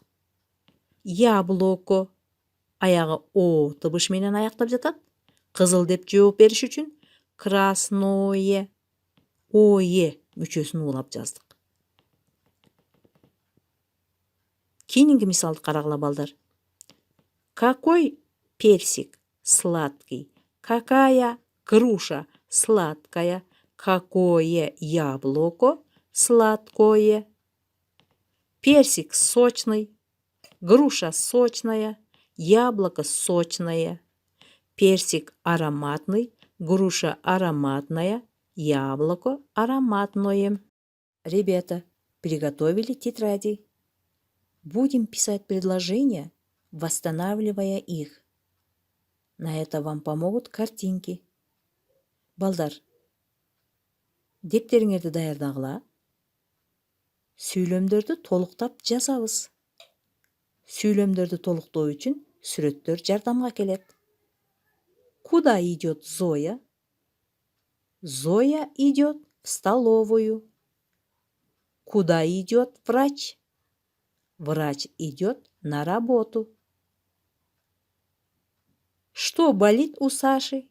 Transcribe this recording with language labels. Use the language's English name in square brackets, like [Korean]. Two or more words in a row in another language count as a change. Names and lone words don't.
[Kyrgyz] Яблоко аягы о тыбыш менен аяктап жатат. Кызыл деп жооп бериш үчүн красное мүчөсүн улап жаздык. Кийинки мисалды карагыла балдар. [Russian] Какой персик сладкий? Какая груша сладкая? Какое яблоко сладкое? Персик сочный, груша сочная, яблоко сочное. Персик ароматный, груша ароматная, яблоко ароматное. Ребята, приготовили тетради? Будем писать предложения, восстанавливая их. На это вам помогут картинки. [Kyrgyz] Балдар, дептериңерди даярдагыла. Сүйлөмдөрдү толуктап жазабыз. Сүйлөмдөрдү толуктоо үчүн сүрөттөр жардамга келет. [Russian] Куда идет Зоя? Зоя идет в столовую. Куда идет врач? Врач идет на работу. Что болит у Саши?